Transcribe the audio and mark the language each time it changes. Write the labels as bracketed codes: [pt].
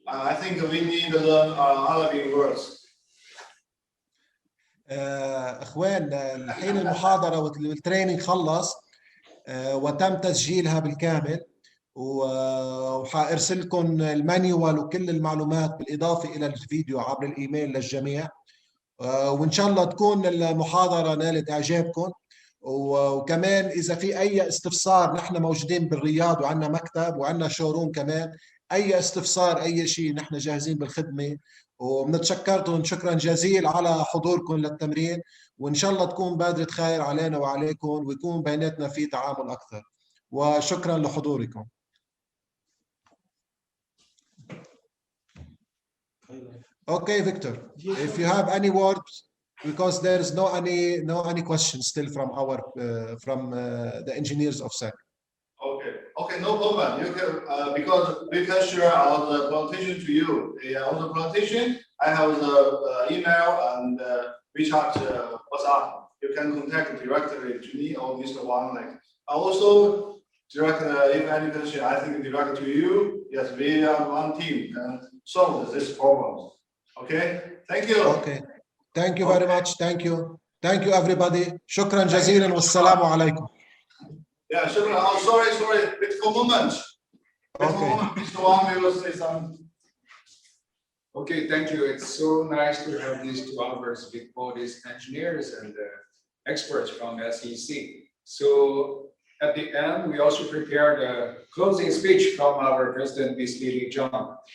[en] I think we need to learn Arabic words. [ar] اخوان، الحين المحاضره والتريننج خلص وتم تسجيلها بالكامل، وحارسل لكم المانيوال وكل المعلومات بالاضافه الى الفيديو عبر الايميل للجميع. وان شاء الله تكون المحاضره نالت اعجابكم. وكمان اذا في اي استفسار، نحن موجودين بالرياض وعندنا مكتب وعندنا شوروم كمان. اي استفسار، اي شيء، نحن جاهزين بالخدمه وبنتشكركم شكرا جزيلا على حضوركم للتمرين، وإن شاء الله تكون بادرة خير علينا وعليكم ويكون بيناتنا في تعامل أكثر، وشكرا لحضوركم. [en] Okay, Victor, if you have any words, because there is no any questions still from our the engineers of SEC. Okay, no problem. You can because we can share our presentation to you. On the presentation, I have the email and WeChat WhatsApp. You can contact directly to me or Mr. Wang. Also, direct if any question, I think direct to you. Yes, we are one team and solve this problem. Okay, thank you. Okay, thank you very much. Thank you everybody. [ar] شكرا جزيلا والسلام عليكم. [en] Yeah, sure. Oh, sorry. Wait for a moment. Okay. Mr. Wang will say something. Okay, thank you. It's so nice to have these 2 hours with all these engineers and experts from SEC. So at the end, we also prepared a closing speech from our president, Ms. Lily Zhang.